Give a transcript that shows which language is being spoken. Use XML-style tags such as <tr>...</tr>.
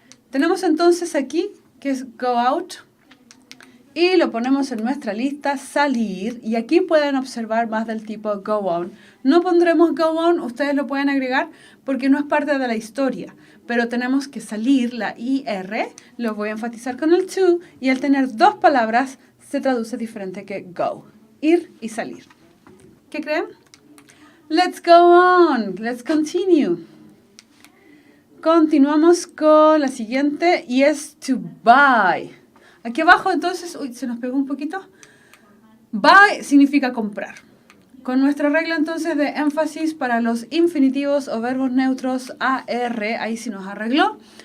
<es>Tenemos entonces aquí que es go out y lo ponemos en nuestra lista salir y aquí pueden observar más del tipo go on. No pondremos go on, ustedes lo pueden agregar porque no es parte de la historia, pero tenemos que salir, la IR, lo voy a enfatizar con el to y al tener dos palabras se traduce diferente que go, ir y salir. ¿Qué creen?</es> <en>Let's go on, let's continue.</en> <es>Continuamos con la siguiente y es to buy. Aquí abajo entonces, uy, se nos pegó un poquito. Buy significa comprar. Con nuestra regla entonces de énfasis para los infinitivos o verbos neutros AR, ahí sí nos arregló.</es>